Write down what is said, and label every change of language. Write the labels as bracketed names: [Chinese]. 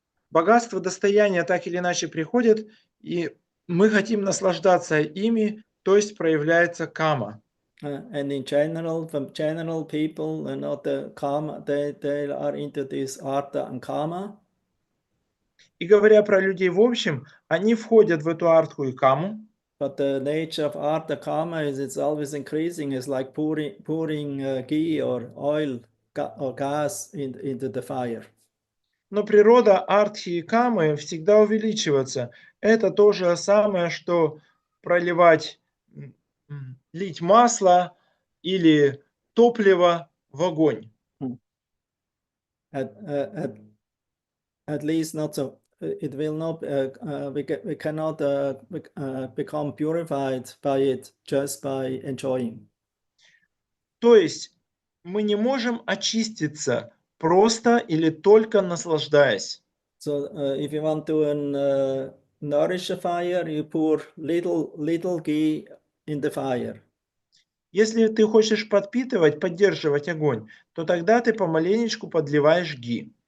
[Russian] Богатство, достояние так или иначе приходят, и мы хотим наслаждаться ими, то есть проявляется кама. [English] And in general, from general people and not the karma, they are into this artha and karma. [Russian] И говоря про людей в общем, они входят в эту артху и каму. [English] But the nature of artha kama is it's always increasing. It's like pouring ghee or oil or gas into the fire. [Russian] Но природа артхи и камы всегда увеличивается. Это то же самое, что проливать, лить масло или топливо в огонь. [English] At least not so. It will not. We cannot become purified by it just by enjoying. [Russian] То есть мы не можем очиститься просто или только наслаждаясь. [English] So if you want to nourish a fire, you pour little ghee in the fire. [Russian] Если ты хочешь поддерживать огонь, то тогда ты помаленечку подливаешь ги.